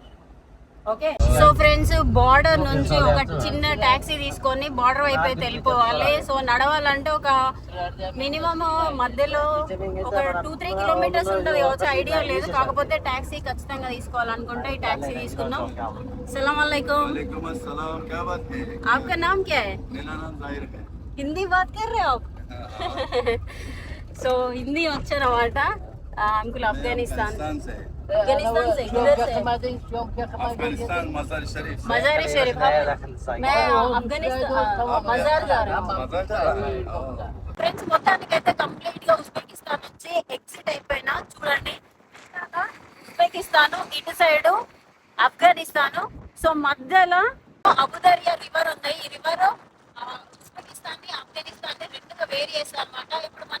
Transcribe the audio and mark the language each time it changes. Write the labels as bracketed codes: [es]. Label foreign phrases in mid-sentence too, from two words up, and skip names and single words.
[te] ఓకే, సో ఫ్రెండ్స్ బార్డర్ నుంచి ఒక చిన్న ట్యాక్సీ తీసుకొని బార్డర్ వైపు అయితే వెళ్ళిపోవాలి. సో నడవాలంటే ఒక మినిమం మధ్యలో ఒక 2-3 కిలోమీటర్స్ ఉంటుంది కావచ్చు, ఐడియా లేదు. కాకపోతే ట్యాక్సీ ఖచ్చితంగా తీసుకోవాలనుకుంటే ఈ ట్యాక్సీ తీసుకున్నాం. [ar] سلام عليكم. [hi] आपका नाम क्या है? हिंदी बात कर रहे हो आप? [te] సో హిందీ వచ్చారన్నమాట అంకుల్. [hi] ఆఫ్ఘనిస్తాన్ से मज़ार शरीफ. मैं अफगानिस्तान मज़ार जा रहा हूँ. [te] ఫ్రెండ్స్ మొత్తానికైతే కంప్లీట్ గా ఉజ్బెకిస్తాన్ నుంచి ఎగ్జిట్ అయిపోయినా. చూడండి, ఉజ్బెకిస్తాన్ ఇటు సైడ్ ఆఫ్ఘనిస్తాన్. సో మధ్యలో అబుదరియా రివర్ ఉంది. ఈ రివర్ ఉజ్బెకిస్తాన్ ని ఆఫ్ఘనిస్తాన్ ని రెండుగా వేరు చేస్తారు అనమాట.